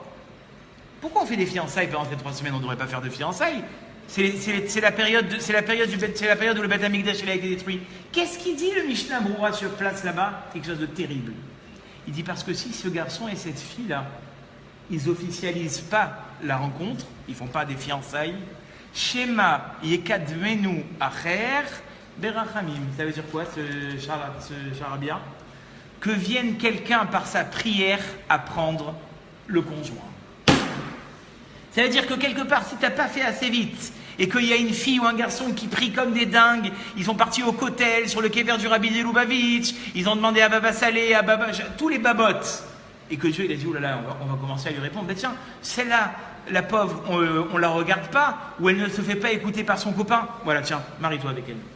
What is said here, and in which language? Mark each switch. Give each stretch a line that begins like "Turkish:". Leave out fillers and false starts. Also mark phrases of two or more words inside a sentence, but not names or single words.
French: Pourquoi on fait des fiançailles pendant ces 3 semaines? On ne devrait pas faire de fiançailles. C'est la période où le
Hebrew: בית המקדש
French: a été détruit. Qu'est-ce qu'il dit le Mishnah Broura sur place là-bas? Quelque chose de terrible. Il dit parce que si ce garçon et cette fille-là, ils officialisent pas la rencontre, ils font pas des fiançailles,
Hebrew: שמא יקדמנו אחר ברחמים.
French: Ça veut dire quoi ce charabia? Que vienne quelqu'un par sa prière apprendre le conjoint. Ça veut dire que quelque part, si tu n'as pas fait assez vite et qu'il y a une fille ou un garçon qui prie comme des dingues, ils sont partis au Kotel, sur le quai vert du Rabbi de Lubavitch, ils ont demandé à Baba Salé, à Baba, tous les babottes, et que Dieu il a dit, oh là là, on va commencer à lui répondre, ben tiens, celle-là, la pauvre, on ne la regarde pas, ou elle ne se fait pas écouter par son copain, voilà, tiens, marie-toi avec elle.